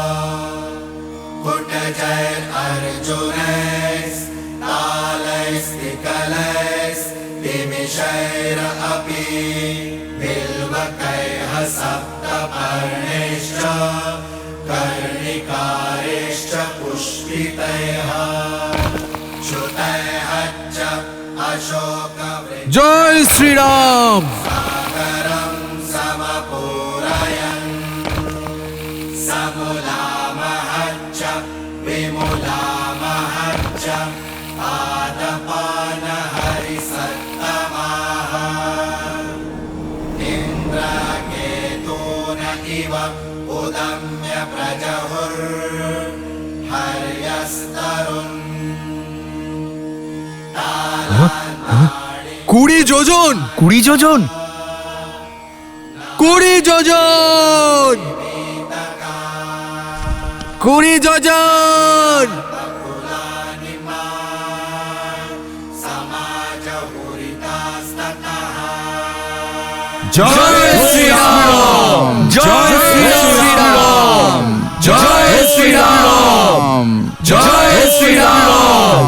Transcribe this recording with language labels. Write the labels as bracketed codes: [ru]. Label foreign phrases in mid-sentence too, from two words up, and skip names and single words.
[sa] कुटजय अर्जुनैस्तालैस्तिकलैस्तिमिषैरपि बिल्वकैः सप्तपर्णैश्च कर्णिकारैश्च पुष्पितैः श्रुतैः च अशोकवृक्षैः [bn] জয় শ্রীরাম। [sa] सागरं समपूरयन् समुलामहच्च विमुलामहच्च पादपानहरिसत्तमाः इन्द्रकेतून इव उदम्य प्रजहुर्हर्यस्तरुन् [bn] 20 যোজন। 20 যোজন। 20 যোজন। 20 যোজন। জয় শ্রীরাম, জয় শ্রীরাম, জয় শ্রীরাম, জয় শ্রীরাম।